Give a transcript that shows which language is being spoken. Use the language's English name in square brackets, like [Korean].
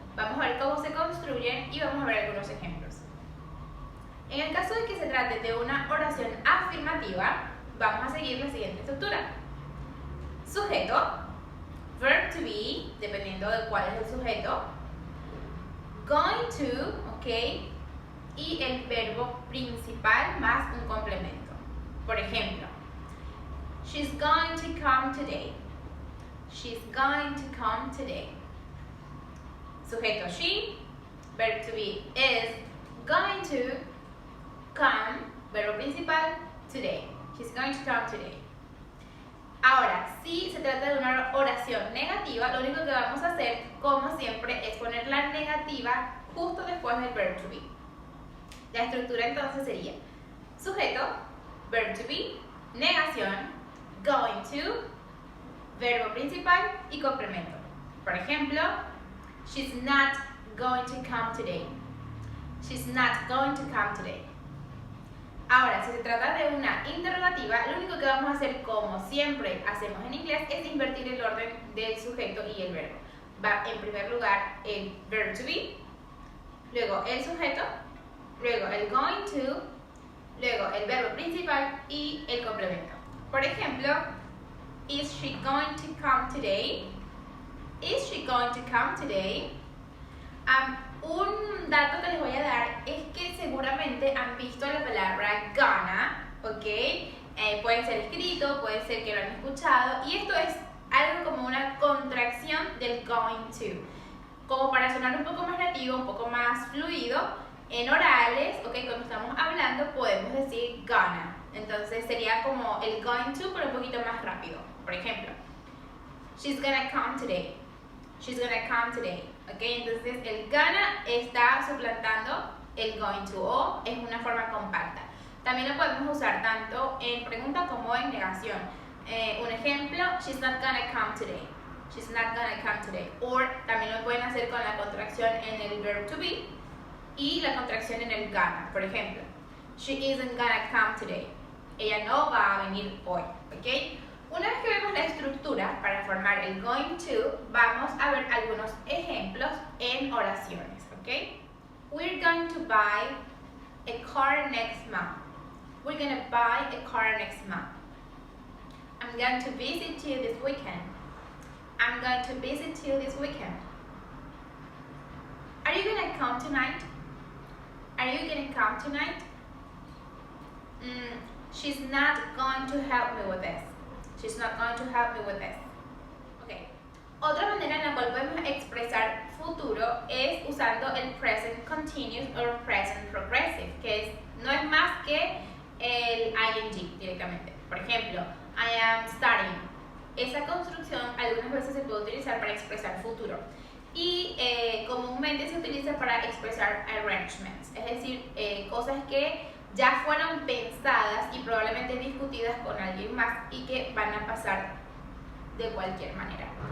[Spanish] Vamos a ver cómo se construyen y vamos a ver algunos ejemplos. En el caso de que se trate de una oración afirmativa, vamos a seguir la siguiente estructura. Sujeto, verb to be, dependiendo de cuál es el sujeto, going to, ok, y el verbo principal más un complemento. Por ejemplo, [English] she's going to come today. She's going to come today. [Spanish] Sujeto [English] she, verb to be is going to come, [Spanish] verbo principal, [English] today. She's going to come today. [Spanish] Ahora, si se trata de una oración negativa, lo único que vamos a hacer, como siempre, es poner la negativa justo después del verb to be. La estructura entonces sería sujeto, verb to be, negación, going to, verbo principal y complemento. Por ejemplo, [English] she's not going to come today. She's not going to come today. [Spanish] Ahora, si se trata de una interrogativa, lo único que vamos a hacer, como siempre hacemos en inglés, es invertir el orden del sujeto y el verbo. Va en primer lugar el verb to be, luego el sujeto, luego el going to, luego el verbo principal y el complemento. Por ejemplo, [English] is she going to come today? Is she going to come today? [Spanish] Un dato que les voy a dar es que seguramente han visto la palabra gonna, ¿ok? Puede ser escrito, puede ser que lo han escuchado, y esto es algo como una contracción del going to. Como para sonar un poco más nativo, un poco más fluido, en orales, ¿ok? Cuando estamos hablando podemos decir gonna. Entonces sería como el going to, pero un poquito más rápido. [English] Por ejemplo, she's gonna come today. She's gonna come today. [Spanish] ¿Ok? Entonces el gonna está suplantando el going to, o es una forma compacta. También lo podemos usar tanto en pregunta como en negación. Un ejemplo, [English] she's not gonna come today. She's not gonna come today. [Spanish] O también lo pueden hacer con la contracción en el verb to be y la contracción en el gonna. Por ejemplo, [English] she isn't gonna come today. [Spanish] Ella no va a venir hoy. ¿Ok? Una vez que vemos la estructura para formar el going to, vamos a ver algunos ejemplos en oraciones, ¿ok? [English] We're going to buy a car next month. We're going to buy a car next month. I'm going to visit you this weekend. I'm going to visit you this weekend. Are you going to come tonight? Are you going to come tonight? She's not going to help me with this. She's not going to help me with this. Okay. [Spanish] Otra manera en la cual podemos expresar futuro es usando el present continuous o present progressive, que no es más que el ing directamente. Por ejemplo, [English] I am studying. [Spanish] Esa construcción algunas veces se puede utilizar para expresar futuro y comúnmente se utiliza para expresar arrangements, es decir, cosas que ya fueron pensadas y probablemente discutidas con alguien más y que van a pasar de cualquier manera.